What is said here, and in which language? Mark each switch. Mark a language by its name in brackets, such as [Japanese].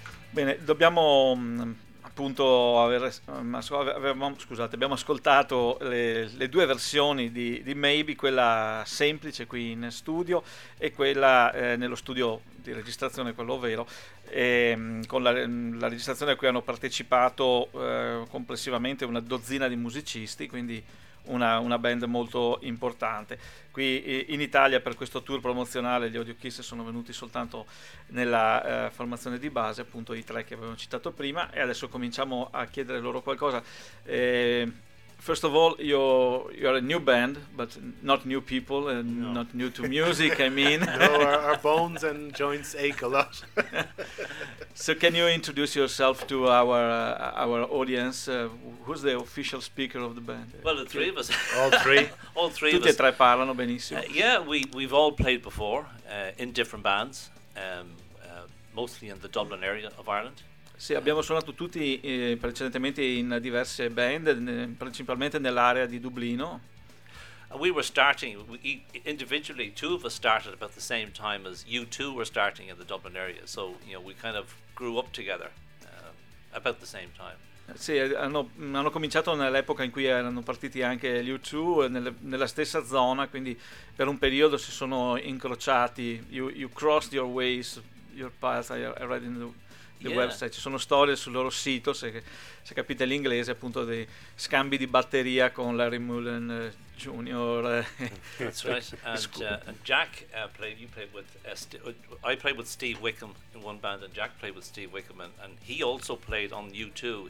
[Italian] Bene, dobbiamo appunto abbiamo ascoltato le due versioni di Maybe, quella semplice qui in studio e quella nello studio di registrazione, quello vero, e, con la registrazione a cui hanno partecipato complessivamente una dozzina di musicisti, quindi una band molto importante. Qui in Italia per questo tour promozionale gli Audio Kiss sono venuti soltanto nella formazione di base, appunto i tre che avevamo citato prima, e adesso cominciamo a chiedere loro qualcosa. [English] First of all, you're a new band, but not new people, and no. Not new to music, I mean. No, our bones and joints ache a lot. So can you introduce yourself to our audience? Who's the official speaker of the band? Well, the three of us. All three. All three. [Italian] Tutti e tre parlano benissimo. [English] Yeah, we've all played before in different bands, mostly in the Dublin area of Ireland. [Italian] Sì, abbiamo suonato tutti precedentemente in diverse band, principalmente nell'area di Dublino. [English] We were starting individually. Two of us started about the same time as you two were starting in the Dublin area. So you know, we kind of grew up together about the same time. [Italian] Sì, hanno cominciato nell'epoca in cui erano partiti anche gli U2 nella stessa zona. Quindi per un periodo si sono incrociati. [English] You crossed your ways, your paths. I read in the website. [Italian] Ci sono storie sul loro sito, se capite l'inglese, appunto, dei scambi di batteria con Larry Mullen Junior. [English] That's right. And Jack I played with Steve Wickham in one band, and Jack played with Steve Wickham, and he also played on U2.